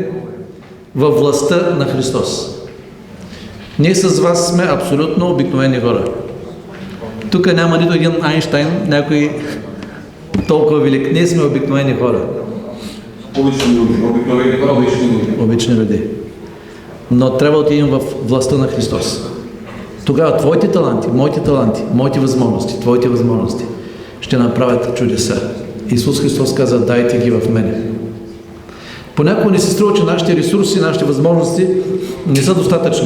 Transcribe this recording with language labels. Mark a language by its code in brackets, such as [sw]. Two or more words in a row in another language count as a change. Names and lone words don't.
[bg] Във властта на Христос. Ние с вас сме абсолютно обикновени хора. Тук няма нито един Айнщайн, някой толкова велик. Ние сме обикновени хора. [ru] Обични люди. [bg] Обикновени хора, [ru] обични люди. Обични люди. [bg] Но трябва да отидем в властта на Христос. Тогава твоите таланти, моите възможности, твоите възможности ще направят чудеса. Исус Христос каза, дайте ги в мене. Понякога ни се струва, че нашите ресурси, нашите възможности не са достатъчни.